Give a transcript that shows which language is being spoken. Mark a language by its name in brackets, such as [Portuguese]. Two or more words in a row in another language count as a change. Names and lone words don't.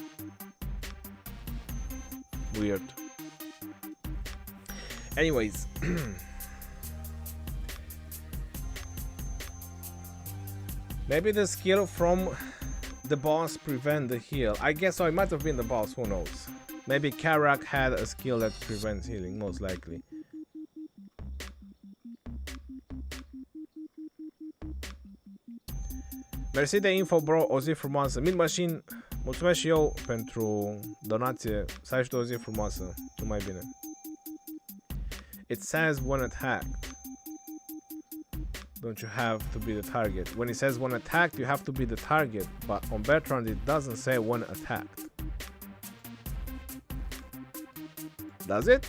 [English] Weird. Anyways. Maybe the skill from the boss prevent the heal. I guess so, it might have been the boss, who knows. Maybe Carrock had a skill that prevents healing, most likely. [Romanian] Mersi de info, bro, o zi frumoasă. Mid Machine, mulțumesc și eu pentru donație. Să ai și tu o zi frumoasă. Numai bine. [English] It says when attacked. don't you have to be the target? When it says when attacked, you have to be the target, but on Bertrand it doesn't say when attacked. Does it?